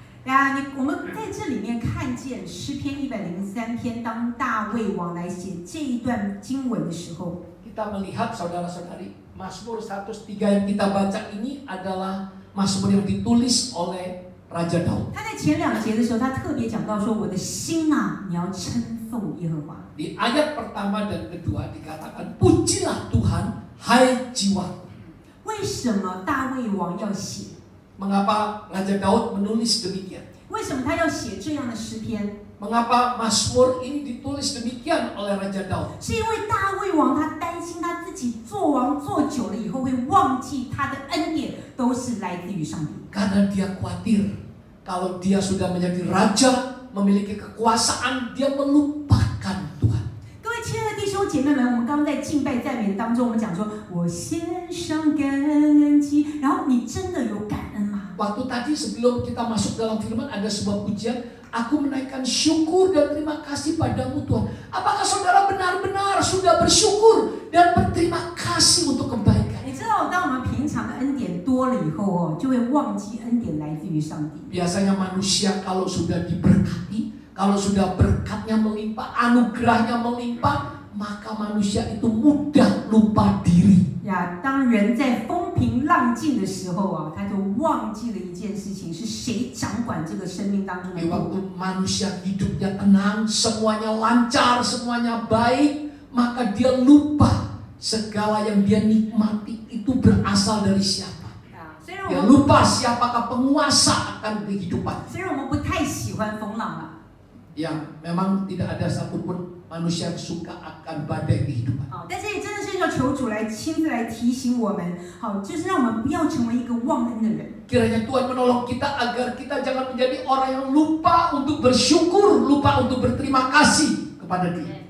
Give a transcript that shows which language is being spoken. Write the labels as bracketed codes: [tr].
[zh] 我们在这里面看见诗篇103篇，当大卫王来写这一段经文的时候， [id] kita melihat saudara-saudari, Mazmur 103 yang kita baca ini adalah Mazmur yang ditulis oleh Raja Daud. [zh] 他在前2节的时候，他特别讲到说：“我的心啊，你要称颂耶和华。” [id] Di ayat pertama dan kedua dikatakan, pujilah Tuhan, hai jiwaku. [zh] 为什么大卫王要写？ [id] Mengapa Raja Daud menulis demikian? [zh] 为什么他要写这样的诗篇？ [id] Mengapa Mazmur ini ditulis demikian oleh Raja Daud? [zh] 是因为大卫王他担心他自己做王做久了以后会忘记他的恩典都是来自于上帝。 [id] Karena dia khawatir kalau dia sudah menjadi raja, memiliki kekuasaan, dia melupakan Tuhan. [zh] 各位亲爱的弟兄姐妹们，我们刚刚在敬拜赞美当中，我们讲说，我献上感恩祭，然后你真的有感恩吗？ [id] Waktu tadi sebelum kita masuk dalam firman ada sebuah pujian, aku menaikkan syukur dan terima kasih padamu Tuhan. Apakah saudara benar-benar sudah bersyukur dan berterima kasih untuk kebaikan? [zh] 你知道，当我们平常的恩典多了以后就会忘记恩典来自于上帝。 [id] Biasanya manusia kalau sudah diberkati, kalau sudah berkatnya melimpah, anugerahnya melimpah, maka manusia itu mudah lupa diri. [zh] 呀，当人在风平浪静的时候啊，他就忘记了一件事情，是谁掌管这个生命当中的。 [id] Di waktu manusia hidupnya tenang, semuanya lancar, semuanya baik, maka dia lupa segala yang dia nikmati itu berasal dari siapa. Dia lupa siapakah penguasa akan kehidupan. [zh] 虽然我们不太喜欢风浪啊， [id] Ya, memang tidak ada satupun manusia yang suka akan badai kehidupan. [zh] 好，但是也真的是要求主来亲自来提醒我们，好，就是让我们不要成为一个忘恩的人。 [id] Kiranya Tuhan menolong kita agar kita jangan menjadi orang yang lupa untuk bersyukur, lupa untuk berterima kasih kepada Dia.